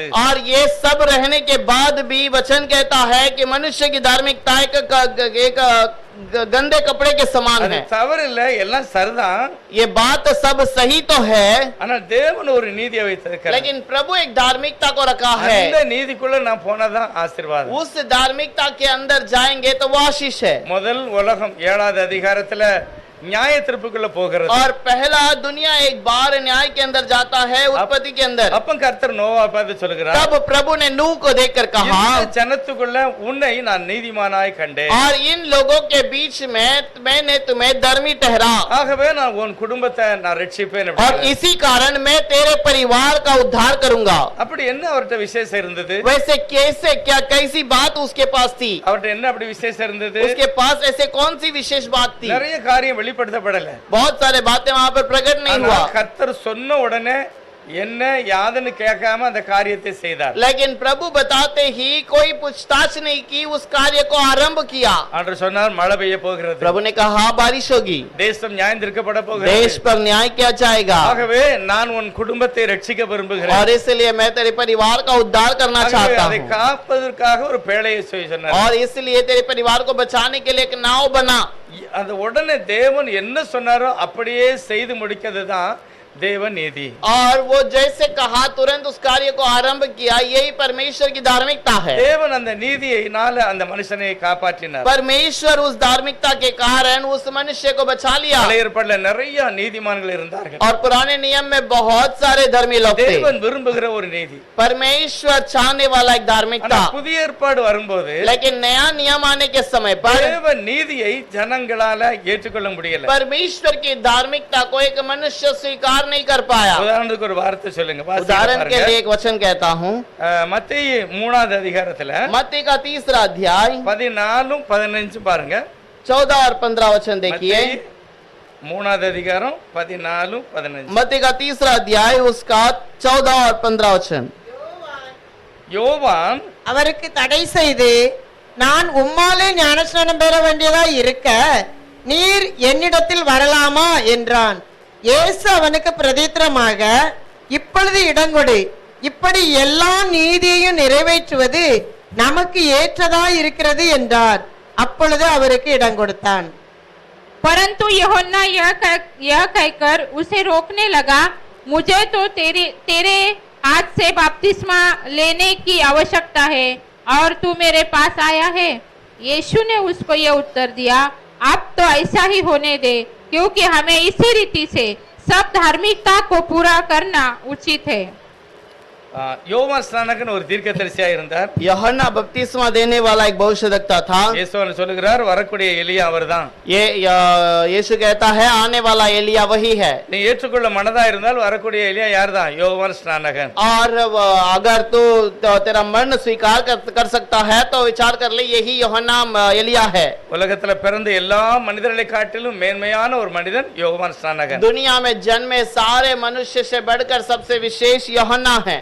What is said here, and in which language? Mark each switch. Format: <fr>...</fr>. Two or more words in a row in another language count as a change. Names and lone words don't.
<hi>और ये सब रहने के बाद भी वचन कहता है कि मनुष्य की धार्मिकता एक गंदे कपड़े के समान है।</hi> <ta>தவறு இல்ல, எல்லாம் சரிதான்.</ta> <hi>ये बात सब सही तो है,</hi> <ta>ஆனா தேவன் ஒரு நீதியை வைத்திருக்கிறார்.</ta> <hi>लेकिन प्रभु एक धार्मिकता को रखा है।</hi> <ta>அந்த நீதிக்குள்ள நான் போனாதான் ஆசீர்வாதம்.</ta> <hi>उस धार्मिकता के अंदर जाएंगे तो वो आशीष है।</hi> <ta>முதல் உலகம் 7வது அதிகாரத்துல न्याय திருப்புக்குள்ள போகிறது.</ta> <hi>और पहला दुनिया एक बार न्याय के अंदर जाता है, उत्पत्ति के अंदर।</hi> <ta>அப்ப கர்த்தர் நோவா பார்த்து சொல்கிறார்,</ta> <hi>तब प्रभु ने नूह को देखकर कहा,</hi> <ta>இந்த ஜனத்துக்குள்ள உன்னை நான் நீதிமானாய் கண்டேன்.</ta> <hi>और इन लोगों के बीच में मैंने तुम्हें धर्मी ठहरा,</hi> <ta>ஆகவே நான் உன் குடும்பத்தை நான் ரட்சிப்பேன்.</ta> <hi>और इसी कारण मैं तेरे परिवार का उद्धार करूंगा।</hi> <ta>அப்படி என்ன அவர்ட்ட விசேஷம் இருந்தது?</ta> <hi>वैसे कैसे क्या कैसी बात उसके पास थी,</hi> <ta>அவர்ட்ட என்ன அப்படி விசேஷம் இருந்தது?</ta> <hi>उसके पास ऐसे कौन सी विशेष बात थी।</hi> <ta>நிறைய காரியம் வெளிப்படுத்தப்படல.</ta> <hi>बहुत सारे बातें वहां पर प्रकट नहीं हुआ,</hi> <ta>கர்த்தர் சொன்ன உடனே என்ன யாதுன்னு கேட்காம அந்த காரியத்தை செய்தார்.</ta> <hi>लेकिन प्रभु बताते ही कोई पूछताछ नहीं की, उस कार्य को आरंभ किया।</hi> <ta>ஆண்டவர் சொன்னார் மழை பெய்ய போகிறது,</ta> <hi>प्रभु ने कहा बारिश होगी,</hi> <ta>தேசம் நியாயந்திருக்கப்பட</ta> <hi>देश</hi> <ta>போகிறது,</ta> <hi>पर न्याय किया जाएगा,</hi> <ta>ஆகவே நான் உன் குடும்பத்தை ரட்சிக்க விரும்புகிறேன்,</ta> <hi>और इसलिए मैं तेरे परिवार का उद्धार करना</hi> <ta>ஆகவே</ta> <hi>चाहता</hi> <ta>அதை</ta> <hi>हूँ,</hi> <ta>காப்பதற்காக ஒரு பேழையை சொன்னார்.</ta> <hi>और इसलिए तेरे परिवार को बचाने के लिए एक नाव बना।</hi> <ta>அந்த உடனே தேவன் என்ன சொன்னாரோ அப்படியே செய்து முடிக்கிறது தான் தேவ நீதி.</ta> <hi>और वो जैसे कहा तुरंत उस कार्य को आरंभ किया, यही परमेश्वर की धार्मिकता है।</hi> <ta>தேவன் அந்த நீதியினால அந்த மனுஷனை காப்பாற்றினார்.</ta> <hi>परमेश्वर उस धार्मिकता के कारण उस मनुष्य को बचा लिया।</hi> <ta>பழைய ஏற்பாட்டுல நிறைய நீதிமான்கள் இருந்தார்கள்.</ta> <hi>और पुराने नियम में बहुत सारे धर्मी लोग थे।</hi> <ta>தேவன் விரும்புகிற ஒரு நீதி,</ta> <hi>परमेश्वर चाहने वाला एक</hi> <ta>ஆனா</ta> <hi>धार्मिकता।</hi> <ta>புதிய ஏற்பாடு வரும்போது</ta> <hi>लेकिन नया नियम आने के समय पर</hi> <ta>தேவ நீதியை ஜனங்களால ஏற்றுக்கொள்ள முடியல.</ta> <hi>परमेश्वर की धार्मिकता को एक मनुष्य स्वीकार नहीं कर पाया।</hi> <ta>உதாரணத்துக்கு ஒரு வார்த்தை சொல்லுங்க, வாசிங்க</ta> <hi>उदाहरण के लिए</hi> <ta>பாருங்க.</ta> <hi>एक वचन कहता हूँ,</hi> <ta>மத்தேயு 3வது அதிகாரத்துல</ta> <hi>मत्ती का 3रा अध्याय</hi> <ta>14 15 பாருங்க.</ta> <hi>14 और 15 वचन देखिए।</hi> <ta>மத்தேயு 3வது அதிகாரம் 14 15.</ta> <hi>मत्ती का 3रा अध्याय उसका 14 और 15 वचन।</hi> <ta>யோவான் அவருக்கு தடை செய்து, நான் உம்மாலே ஞானஸ்நானம் பெற வேண்டியதா இருக்க நீர் என்னிடத்தில் வரலாமா என்றான். இயேசு அவனுக்கு பிரதித்திரமாக, இப்பொழுது இடங்கொடு, இப்படி எல்லா நீதியையும் நிறைவேற்றுவது நமக்கு ஏற்றதா இருக்கிறது என்றார். அப்பொழுது அவருக்கு இடம் கொடுத்தான்.</ta> <hi>परंतु यूहन्ना यह कहकर उसे रोकने लगा, मुझे तो तेरे हाथ से बपतिस्मा लेने की आवश्यकता है और तू मेरे पास आया है। यीशु ने उसको यह उत्तर दिया, अब तो ऐसा ही होने दे, क्योंकि हमें इसी रीति से सब धार्मिकता को पूरा करना उचित है।</hi> <ta>யோவான் ஸ்நானகன் ஒரு தீர்க்கதரிசியா இருந்தார்.</ta> <hi>यूहन्ना बपतिस्मा देने वाला एक भविष्यवक्ता था।</hi> <ta>இயேசு சொல்லுகிறார் வரக்கூடிய எலியா அவர்தான்.</ta> <hi>यीशु कहता है आने वाला एलिया वही है।</hi> <ta>நீ ஏற்றுக்கொள்ள மனதா இருந்தால் வரக்கூடிய எலியா யார்தான்? யோவான் ஸ்நானகன்.</ta> <hi>और अगर तू तेरा मन स्वीकार कर सकता है तो विचार कर ले, यही यूहन्ना एलिया है।</hi> <ta>உலகத்துல பிறந்த எல்லா மனிதர்களை காட்டிலும் மேன்மையான ஒரு மனிதன் யோவான் ஸ்நானகன்.</ta> <hi>दुनिया में जन्मे सारे मनुष्य से बढ़कर सबसे विशेष यूहन्ना है।</hi>